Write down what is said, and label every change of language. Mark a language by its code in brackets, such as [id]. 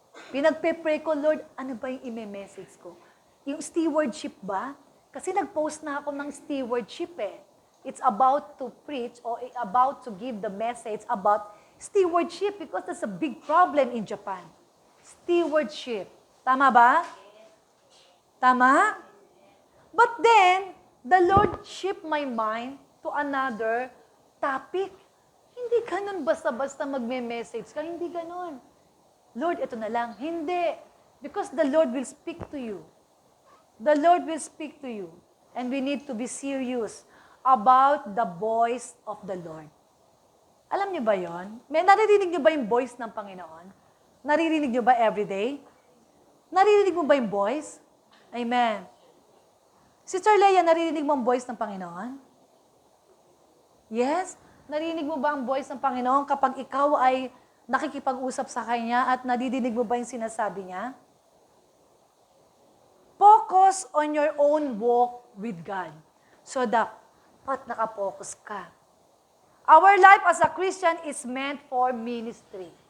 [tl] Pinagpe-pray ko, Lord, ano ba yung ime-message ko? Yung stewardship ba? Kasi nag-post na ako ng stewardship eh. [en] It's about to preach or about to give the message about stewardship because that's a big problem in Japan. [tl] Stewardship. Tama ba? Tama? [en] But then, the Lord shifted my mind to another topic. [tl] Hindi ganun basta-basta magme-message ka. Hindi ganun. Lord, ito na lang. Hindi. [en] Because the Lord will speak to you. The Lord will speak to you. And we need to be serious about the voice of the Lord. [tl] Alam niyo ba yon? May naririnig niyo ba yung voice ng Panginoon? Naririnig niyo ba everyday? Naririnig mo ba yung voice? Amen. Sister Leia, naririnig mo ang voice ng Panginoon? Yes? Naririnig mo ba ang voice ng Panginoon kapag ikaw ay nakikipag-usap sa Kanya at nadidinig mo ba yung sinasabi niya? [en] Focus on your own walk with God. So [tl] dapat nakapokus ka. [en] Our life as a Christian is meant for ministry.